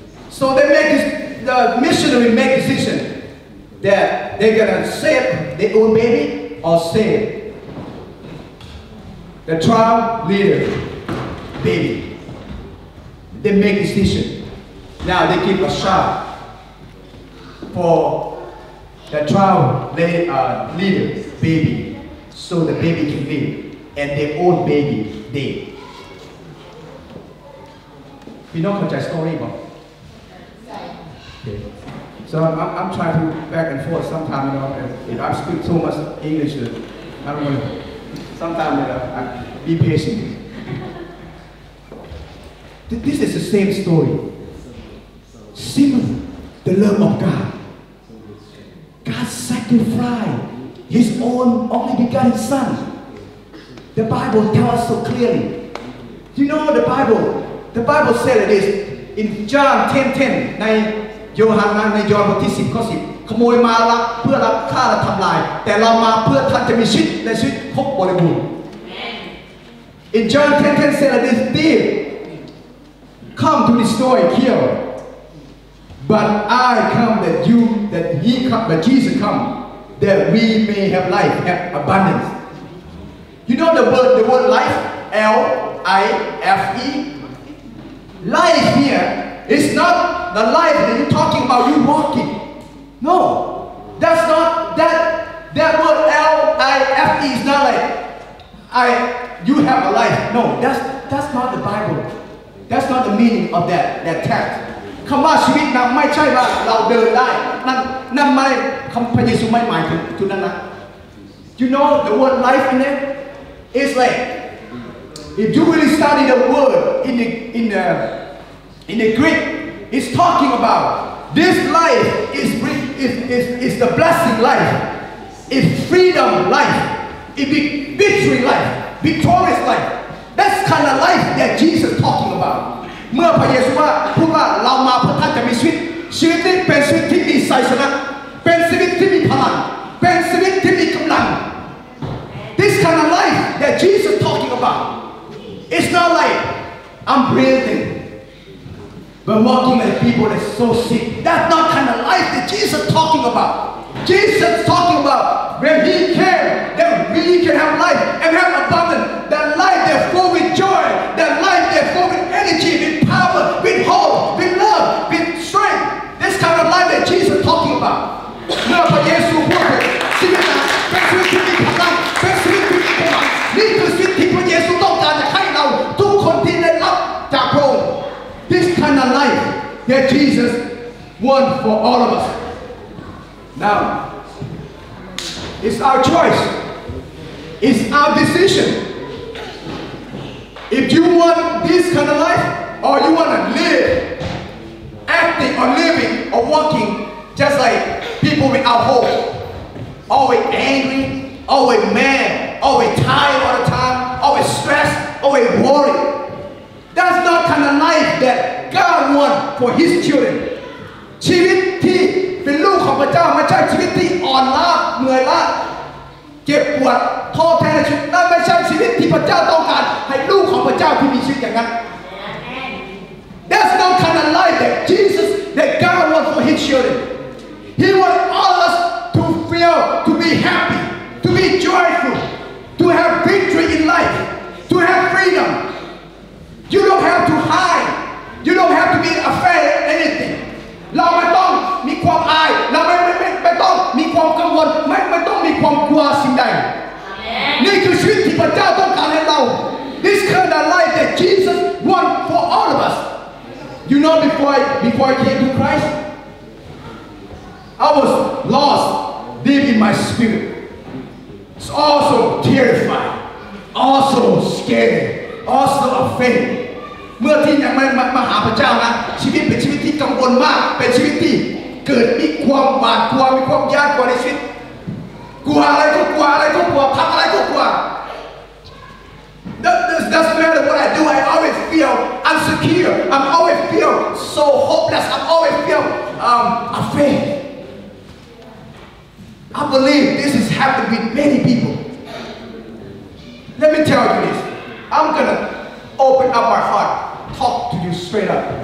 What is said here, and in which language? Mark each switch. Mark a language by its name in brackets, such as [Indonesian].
[English] So the missionary make decision that they're gonna save their own baby or save the tribe leader baby. They make decision. Now they give a shot for the tribe leader baby, so the baby can live, and their own baby dead. [Thai] พี่น้องเข้าใจ story บ่ Okay. [English] So I'm trying to back and forth sometimes, if I speak so much English, I don't know. Sometimes be patient. This is the same story. Similar, the love of God. God sacrificed His own only begotten Son. The Bible tells us so clearly. You know the Bible said it is in John 10:10 [Thai] ในโยฮันในยอห์นบทที่10 ข้อ 10ขโมยมาลักเพื่อลักฆ่าและทำลายแต่เรามาเพื่อท่านจะมีชีวิตและชีวิตครบบริบูรณ์ [English] In John 10:10 said that this thief come to destroy kill, but I come that Jesus come that we may have life, have abundance. You know the word life, L-I-F-E. Life here is not the life that you're talking about, you walking. No, that's not that word L-I-F-E is not like you have a life. No, that's not the Bible. That's not the meaning of that text. [Thai] คำว่าชีวิตนั้นไม่ใช่ว่าเราเดินได้นั่นไม่คำพระเยซูไม่หมายถึงจุดนั้นนะ [English] You know the word life in it is like if you really study the word in the Greek, it's talking about this life is the blessing life, is freedom life, is victory life, victorious life. That's kind of life that Jesus talking about. [Thai] เมื่อพระเยซูพูดว่าเรามาเพื่อท่านจะมีชีวิตนี้เป็นชีวิตที่มีชัยชนะเป็นชีวิตที่มีพลังเป็นชีวิตที่มีกำลัง [English] This kind of life that Jesus talking about, it's not like I'm breathing but walking like people that's so sick. That's not kind of life that Jesus talking about. Jesus talking about when He came, that we can have life and have abundance. That life that full with joy, that life that full with energy, with power, with hope, with love, with strength. This kind of life that Jesus talking about. [Thai] เมื่อพระเยซูพูดถึงชีวิตนั้นเป็นชีวิตที่มีพลังเป็นชีวิตที่มีพลังนี่คือชีวิตที่พระเยซูต้องการจะให้เราทุกคนที่ได้รับจากพระองค์ [English] This kind of life that Jesus wants for all of us. Now, it's our choice. It's our decision. If you want this kind of life, or you want to live, acting or living or walking just like people without hope, always angry, always mad, always tired all the time, always stressed, always worried. That's not kind of life that God wants for His children. [Thai] ชีวิตที่เป็นลูกของพระเจ้าไม่ใช่ชีวิตที่อ่อนล้าเหนื่อยล้าเจ็บปวดท้อแท้ในชีวิตนั่นไม่ใช่ชีวิตที่พระเจ้าต้องการให้ลูกของพระเจ้าที่มีชีวิตอย่างนั้น [English] That's not kind of life that Jesus, that God wants for His children. He wants all of us to feel, to be happy, to be joyful, to have victory in life, to have freedom. You don't have to hide. You don't have to be afraid of anything. [Thai] เราไม่ต้องมีความอายเราไม่ต้องมีความกังวลไม่ต้องมีความกลัวสิ่งใดนี่คือชีวิตที่พระเจ้าต้องการให้เรา [English] This kind of life that Jesus wants for all of us. You know, before I came to Christ, I was lost deep in my spirit. It's also terrified, also scared, also afraid. [Thai] เมื่อที่ยังไม่มาหาพระเจ้านะชีวิตเป็นชีวิตที่กังวลมากเป็นชีวิตที่เกิดมีความหวาดกลัวมีความยากกลัวในชีวิตกลัวอะไรก็กลัวอะไรก็กลัวทำอะไรก็กลัว [English] Doesn't matter what I do. I always feel insecure. I always feel so hopeless. I always feel afraid. I believe this is happening with many people. Let me tell you this. I'm gonna open up my heart. Talk to you straight up.